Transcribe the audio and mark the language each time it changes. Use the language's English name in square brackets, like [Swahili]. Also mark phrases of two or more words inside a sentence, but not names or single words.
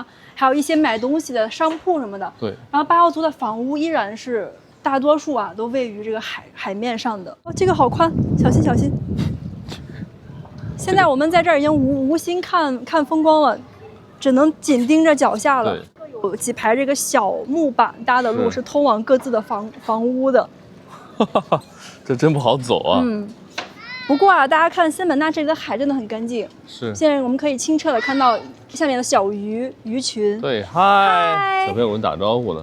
[Chinese] 還有一些買東西的商鋪什麼的，對。然後巴瑤族的房屋依然是大多數啊都位於這個海面上的。哦，這個好寬，小心小心。現在我們在這兒已經無心看風光了，只能緊盯着腳下了。有幾排這個小木板搭的路是通往各自的房屋的。哈哈哈，這真不好走啊。嗯。不過啊，大家看仙本那這裡的海真的很乾淨。是。現在我們可以清澈的看到下面的小魚群。對，嗨。小朋友們打招呼呢。